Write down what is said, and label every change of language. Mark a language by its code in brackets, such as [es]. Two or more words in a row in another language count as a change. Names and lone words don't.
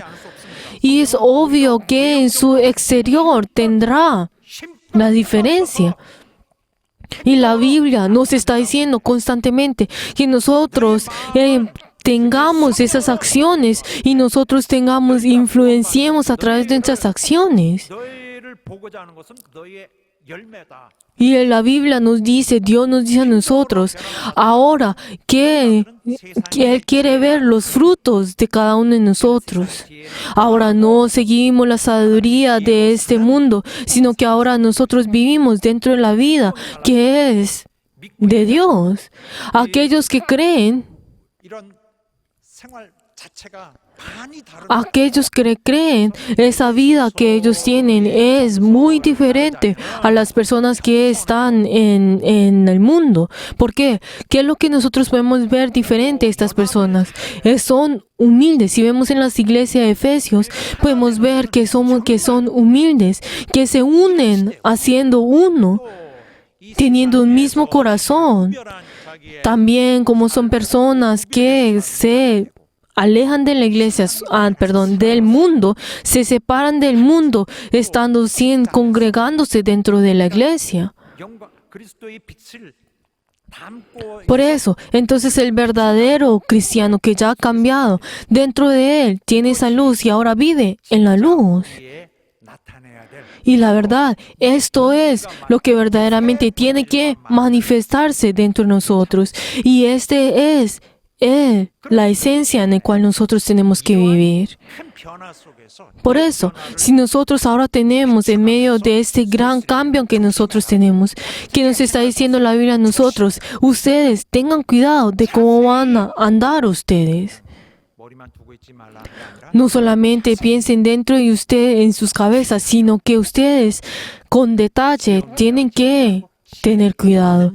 [es] Y es obvio que en su exterior tendrá la diferencia. Y la Biblia nos está diciendo constantemente que nosotros tengamos esas acciones y nosotros influenciemos a través de nuestras acciones. [ko] 너희를 보고자 하는 것은 너희의 열매다. [es] Y en la Biblia nos dice, Dios nos dice a nosotros, ahora que Él quiere ver los frutos de cada uno de nosotros. Ahora no seguimos la sabiduría de este mundo, sino que ahora nosotros vivimos dentro de la vida que es de Dios. Aquellos que creen, [ko] 이런 생활 자체가 많이 다르고 [es] aquellos que creen, esa vida que ellos tienen es muy diferente a las personas que están en el mundo. ¿Por qué? ¿Qué es lo que nosotros podemos ver diferente a estas personas? Son humildes. Si vemos en las iglesias de Efesios, podemos ver que son humildes, que se unen haciendo uno, teniendo un mismo corazón. [ko] 특별한 자기의 [es] También como son personas que se alejan de la iglesia, del mundo, se separan del mundo, congregándose dentro de la iglesia. [ko] 영광 그리스도의 빛을 담고 [es] Por eso, entonces el verdadero cristiano que ya ha cambiado, dentro de él tiene esa luz y ahora vive en la luz. [ko] 있기에 나타내야 될 [es] Y la verdad, esto es lo que verdaderamente tiene que manifestarse dentro de nosotros. Y este es la esencia en la cual nosotros tenemos que vivir. [ko] 큰 변화 속에서 [es] Por eso, si nosotros ahora tenemos en medio de este gran cambio que nosotros tenemos, que nos está diciendo la Biblia a nosotros, ustedes tengan cuidado de cómo van a andar ustedes. No solamente piensen dentro de usted, en sus cabezas, sino que ustedes con detalle tienen que tener cuidado.